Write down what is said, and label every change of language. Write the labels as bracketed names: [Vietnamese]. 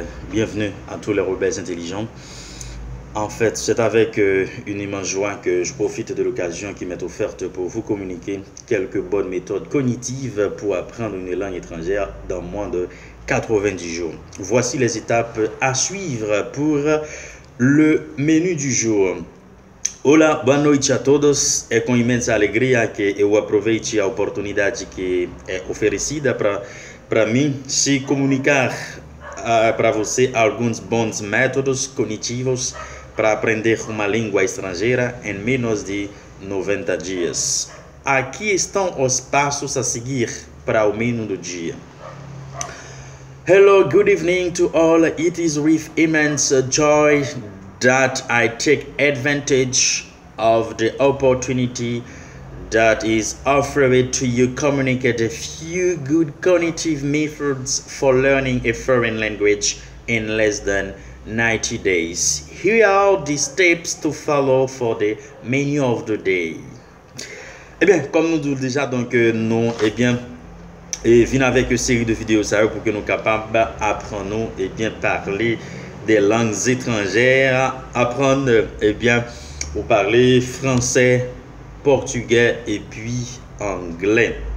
[French] Bienvenue à tous les rebelles intelligents. En fait, c'est avec une immense joie que je profite de l'occasion qui m'est offerte pour vous communiquer quelques bonnes méthodes cognitives pour apprendre une langue étrangère dans moins de 90 jours. Voici les étapes à suivre pour le menu du jour. [Portuguese] Olá, boa noite a todos. É com imensa alegria que eu aproveite a oportunidade que é oferecida para mim se comunicar para você alguns bons métodos cognitivos para aprender uma língua estrangeira em menos de 90 dias. Aqui estão os passos a seguir para o menu do dia. [English] Hello, good evening to all. It is with immense joy that I take advantage of the opportunity that is offered to you communicate a few good cognitive methods for learning a foreign language in less than 90 days. Here are the steps to follow for the menu of the day. [French] Eh bien, comme nous disons déjà, donc nous, et venons avec une série de vidéos ça pour que nous capables d'apprendre et bien parler des langues étrangères, apprendre pour parler français, portugais et puis anglais.